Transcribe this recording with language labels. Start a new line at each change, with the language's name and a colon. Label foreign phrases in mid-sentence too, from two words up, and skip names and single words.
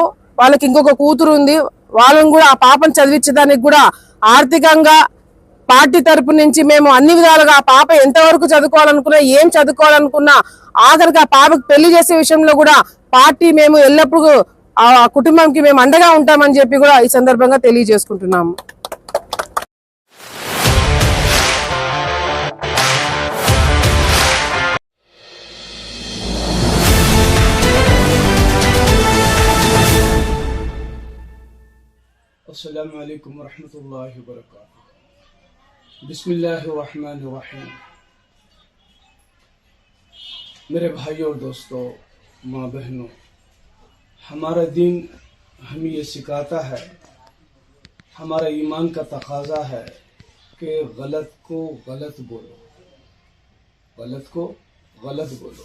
Telugu: వాళ్ళకి ఇంకొక కూతురు ఉంది, వాళ్ళని కూడా ఆ పాపను చదివించడానికి కూడా ఆర్థికంగా పార్టీ తరపు నుంచి మేము అన్ని విధాలుగా ఆ పాప ఎంతవరకు చదువుకోవాలనుకున్నా, ఏం చదువుకోవాలనుకున్నా, ఆఖరికి ఆ పాపకు పెళ్లి చేసే విషయంలో కూడా పార్టీ మేము ఎల్లప్పుడూ ఆ కుటుంబంకి మేము అండగా ఉంటామని చెప్పి కూడా ఈ సందర్భంగా తెలియజేసుకుంటున్నాము.
Arabic: السلام عليكم ورحمة الله وبركاته. بسم الله الرحمن الرحيم.
Hindi: मेरे भाइयों और दोस्तों, माँ बहनों, हमारा दीन हमें ये सिखाता है, हमारा ईमान का तकाजा है कि गलत को गलत बोलो, गलत को गलत बोलो।